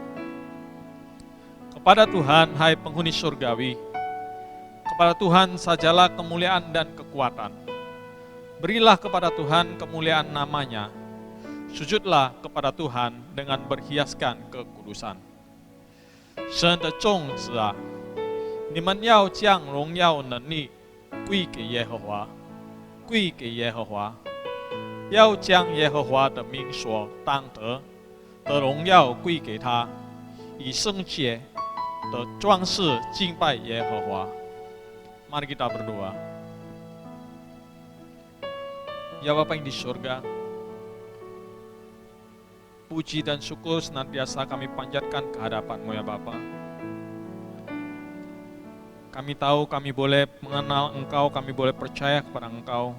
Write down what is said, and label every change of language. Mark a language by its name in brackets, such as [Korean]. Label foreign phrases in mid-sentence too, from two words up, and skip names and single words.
[Indonesian] Kepada Tuhan, hai penghuni surgawi, kepada Tuhan sajalah kemuliaan dan kekuatan. Berilah kepada Tuhan kemuliaan namanya, sujudlah kepada Tuhan dengan berhiaskan kekudusan. [Chinese] 神的众子啊，你们要将荣耀能力归给耶和华，归给耶和华，要将耶和华的名所当得的荣耀归给他，以圣洁的装饰敬拜耶和华。 [Indonesian] Mari kita berdoa. Ya Bapa yang di surga, puji dan syukur senantiasa kami panjatkan ke hadapan-Mu ya Bapa. Kami tahu kami boleh mengenal Engkau, kami boleh percaya kepada Engkau.